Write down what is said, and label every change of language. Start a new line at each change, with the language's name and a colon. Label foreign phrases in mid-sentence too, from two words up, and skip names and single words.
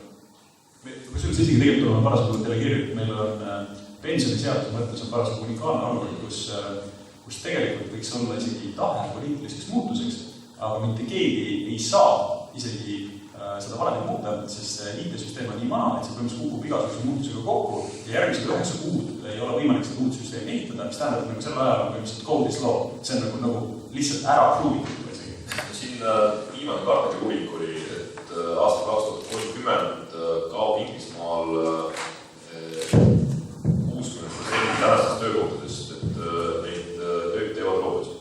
Estonian: Kusjuures isegi tegelikult on parasjagu delegeeritud, meil on pensioniseaduse mõttes on parasjagu unikaalne olukord, kus tegelikult võiks olla isegi tahe poliitiliseks muutuseks, aga mitte keegi ei saa isegi seda valemit muuta, sest IT-süsteem on nii vana, et see põhimõtteliselt kukub igasuguse muutusega kokku ja järgmised 9 kuud ei ole võimalik seda uut süsteemi ehitada, mis tähendab, et nagu selle ajal on põhimõtteliselt
English: code is law,
Estonian: see on nagu lihtsalt ära kruvitud. Siin viimane Carnegie uuring oli, et aasta 2030 kaob Inglismaal 60% tänastest töökohtadest, et neid tööd teevad robotid.